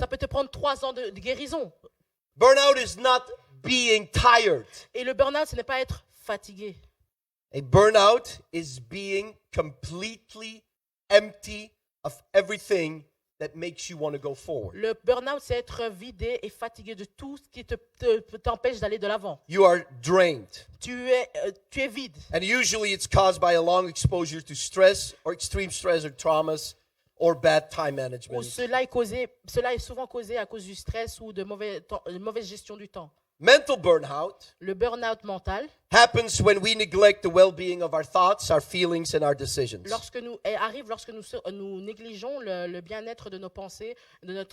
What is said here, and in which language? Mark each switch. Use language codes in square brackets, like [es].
[fr] ça peut te prendre 3 ans de guérison. [en] Burnout is not being tired. [fr] Et le burn-out, ce n'est pas être fatigué. [en] A burnout is being completely empty of everything that makes you want to go forward. [fr] Le burn-out, c'est être vidé et fatigué de tout ce qui t'empêche d'aller de l'avant. [en] You are drained. [fr] Tu es vide. [en] And usually it's caused by a long exposure to stress or extreme stress or traumas or bad time [fr] Ou [en] management. [fr] cela est souvent causé à cause du stress ou de mauvaise gestion du temps. [en] Mental burnout [fr] Le burn-out mental, [en] happens when we neglect the well-being of our thoughts, our feelings, and our decisions. [fr] arrive lorsque nous négligeons le bien-être de nos pensées, de